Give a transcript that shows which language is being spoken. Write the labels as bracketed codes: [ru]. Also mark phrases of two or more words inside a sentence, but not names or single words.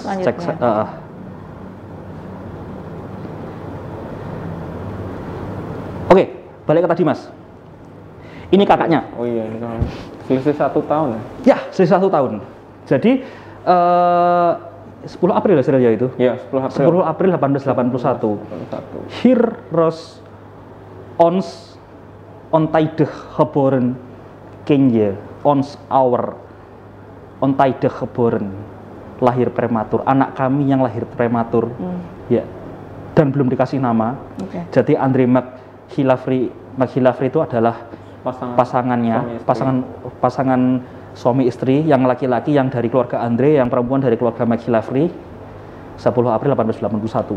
[id] Cek. Oke, balik ke tadi Mas. Ini kakaknya. Oh iya, ini kan selisih 1 tahun ya? Ya, selisih 1 tahun. Jadi 10 April ya itu? Iya, 10 April [nl] 1881. Hier Ros ons ontijdig geboren kindje, ons our ontijdig geboren, [id] lahir prematur, anak kami yang lahir prematur. Ya. Dan belum dikasih nama. Jadi Andre McGillivray itu adalah pasangannya, pasangan suami istri, yang laki-laki yang dari keluarga Andre, yang perempuan dari keluarga McGillivray, 10 April 1881.